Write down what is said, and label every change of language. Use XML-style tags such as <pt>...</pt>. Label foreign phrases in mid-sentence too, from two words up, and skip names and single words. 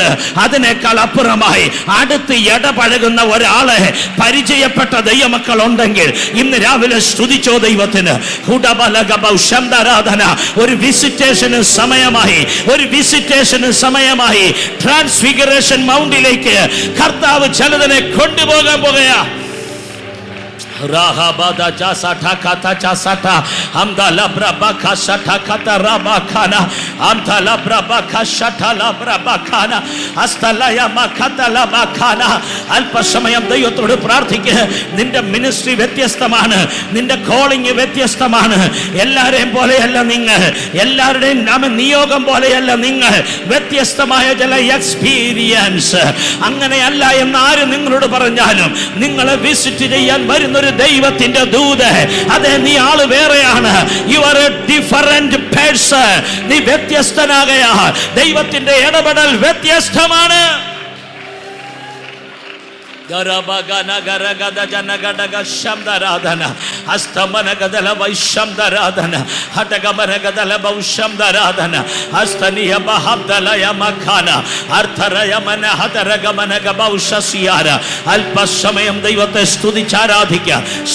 <ml>അതിനേക്കാൾ അപ്പുറമായി അടുത്ത് ഇടപഴകുന്ന ഒരാളെ പരിചയപ്പെട്ട ദൈവമക്കൾ ഉണ്ടെങ്കിൽ ഇന്ന് രാവിലെ സ്തുതിച്ചോ ദൈവത്തിന്. ഒരു വിസിറ്റേഷന് സമയമായി ട്രാൻസ്ഫിഗറേഷൻ മൗണ്ടിലേക്ക് കർത്താവ് ചിലതിനെ കൊണ്ടുപോകാൻ പോകുകയാ. Rahabada jasata kata jasata amda labra baka shata kata rabakana amda labra baka shata labra bakana astalaya makata labakana. അല്പസമയം ദൈവത്തോട് പ്രാർത്ഥിക്കുക. നിന്റെ മിനിസ്ട്രി വ്യത്യസ്തമാണ്, നിന്റെ കോളിംഗ് വ്യത്യസ്തമാണ്. എല്ലാവരെയും പോലെയല്ല നിങ്ങൾ, എല്ലാവരുടെയും നിയോഗം പോലെയല്ല നിങ്ങൾ. വ്യത്യസ്തമായ ചില എക്സ്പീരിയൻസ്. അങ്ങനെയല്ല എന്ന് ആര് നിങ്ങളോട് പറഞ്ഞാലും നിങ്ങളെ വിസിറ്റ് ചെയ്യാൻ വരുന്നൊരു ദൈവത്തിന്റെ ദൂത്, അതെ നീ ആള് വേറെയാണ്.</ml> <en>you are a different person.</en> <ml>നീ വ്യത്യസ്തനാകയാ. ദൈവത്തിന്റെ ഇടപെടൽ വ്യത്യസ്തമാണ്. Garabagana garagada janagadaga shamdaradana astamanagada vaishamdaradana hatagamanagada vaushamdaradana astaniya bahabdalaya makana artharaya mana hataragamanaga vausasiyara. അല്പസമയം ദൈവത്തെ സ്തുതിച്ചാരാധിക്കുക.</ml>